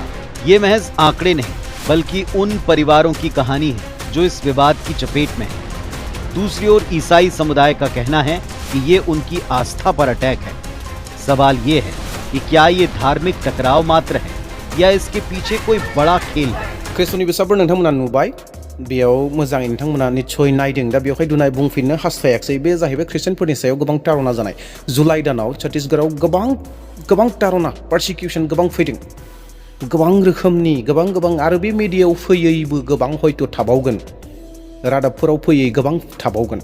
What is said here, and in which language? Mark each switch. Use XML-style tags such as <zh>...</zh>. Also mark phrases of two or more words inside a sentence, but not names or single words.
<hi>ये महज आंकड़े नहीं, बल्कि उन परिवारों की कहानी है जो इस विवाद की चपेट में है। दूसरी ओर ईसाई समुदाय का कहना है कि ये उनकी आस्था पर अटैक है। सवाल ये है कि क्या ये धार्मिक टकराव मात्र है या इसके पीछे कोई बड़ा खेल है।</hi> <brx>ख्रिस्ट'नि बिसाफोर नोंथांमोना नुबाय, बेयाव मोजाङै नोंथांमोना निस्सय नायदों। दा बेवहाय दुनाय बुंफिननो हास्थायाखै, बे जाहैबाय ख्रिस्टियानफोरनि सायाव गोबां तारना जानाय। जुलाइ दानाव छत्तीसगढ़आव गोबां तारना, पारसिकिउसन गोबां फैदों, गोबां रोखोमनि गोबां आरो बे मिडियायाव फैयैबो गोबां हयथ' थाबावगोन, रादाबफोराव फैयै गोबां थाबावगोन।</brx>